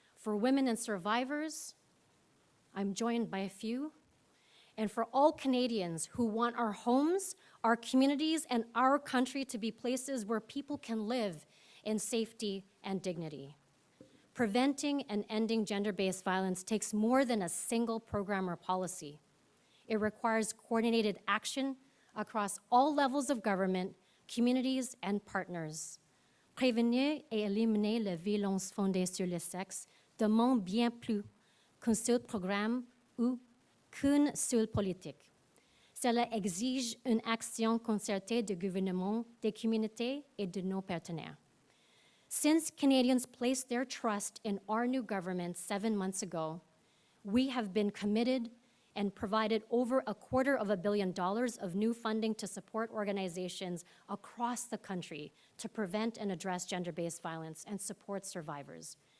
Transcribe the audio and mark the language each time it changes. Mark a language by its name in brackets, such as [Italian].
[English] For women and survivors, I'm joined by a few, and for all Canadians who want our homes, our communities, and our country to be places where people can live in safety and dignity. Preventing and ending gender-based violence takes more than a single program or policy. It requires coordinated action across all levels of government, communities, and partners. [French] Prévenir et éliminer les violences fondées sur le sexe demande bien plus qu'un seul programme ou qu'une seule politique. Cela exige une action concertée du gouvernement, des communautés, et de nos partenaires. [English] Since Canadians placed their trust in our new government 7 months ago, we have been committed and provided over $250 million of new funding to support organizations across the country to prevent and address gender-based violence and support survivors.